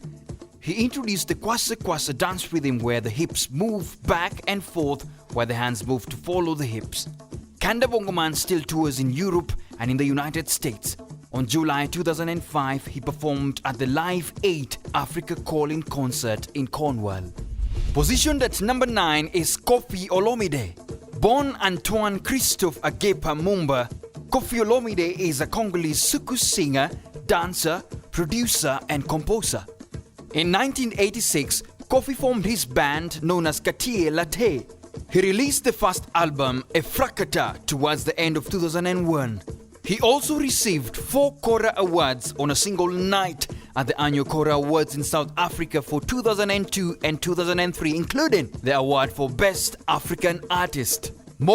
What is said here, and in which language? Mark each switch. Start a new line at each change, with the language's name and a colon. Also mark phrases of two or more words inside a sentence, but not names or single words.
English: He introduced the kwasa kwasa dance rhythm, where the hips move back and forth while the hands move to follow the hips. Kanda Bongoman still tours in Europe and in the United States. On July 2005, he performed at the Live 8 Africa Calling concert in Cornwall. Positioned at number 9 is Koffi Olomide. Born Antoine Christophe Agepa Mumba, Koffi Olomide is a Congolese soukous singer, dancer, producer and composer. In 1986, Koffi formed his band known as Katie Latte. He released the first album, Efrakata, towards the end of 2001. He also received 4 Kora Awards on a single night at the annual Kora Awards in South Africa for 2002 and 2003, including the award for Best African Artist.